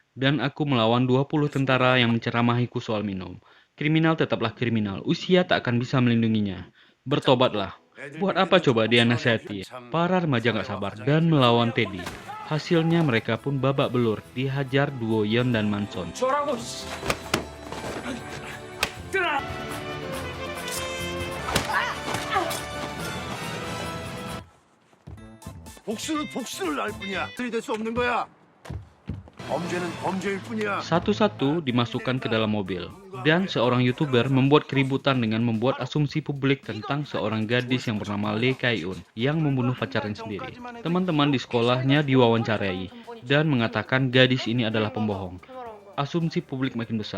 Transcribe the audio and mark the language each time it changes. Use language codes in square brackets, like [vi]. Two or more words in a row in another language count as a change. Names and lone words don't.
[id] Dan aku melawan 20 tentara yang menceramahiku soal minum. Kriminal tetaplah kriminal, usia tak akan bisa melindunginya. Bertobatlah. Buat apa coba dia nasihati? Para remaja gak sabar dan melawan Teddy. Hasilnya mereka pun babak belur, dihajar duo Yeon dan Manson. [ko] 복수는 복수를 할 뿐이야. 들이댈 수 없는 거야. 범죄는 범죄일 뿐이야. [id] Satu-satu dimasukkan ke dalam mobil. Dan seorang YouTuber membuat keributan dengan membuat asumsi publik tentang seorang gadis yang bernama Lee Kae-un yang membunuh pacarnya sendiri. Teman-teman di sekolahnya diwawancarai dan mengatakan gadis ini adalah pembohong. Asumsi publik makin besar.